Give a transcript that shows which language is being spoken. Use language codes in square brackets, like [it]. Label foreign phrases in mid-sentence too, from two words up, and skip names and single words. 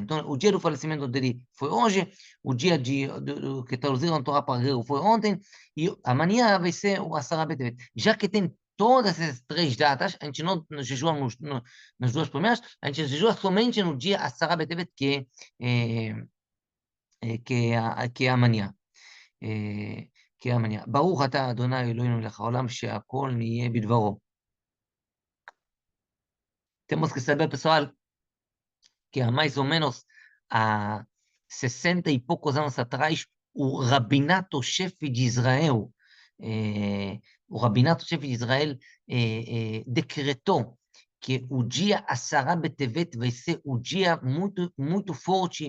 [pt] Então, o dia do falecimento dele foi hoje, o dia que traduziram a Torá para grego foi ontem, e amanhã vai ser o Asara B'Tevet. Já que tem todas essas três datas, a gente não jejua nas duas primeiras, a gente jejua somente no dia Asara B'Tevet, que é amanhã. que é amanhã. [he] ברוך אתה אדוני אלוהינו מלך העולם שהכל נהיה בדברו. [pt] Temos que saber, pessoal, que há mais ou menos há 60 e poucos anos atrás, o Rabinato-chefe de Israel, decretou que o dia Asara B'Tevet vai ser um dia muito, muito forte.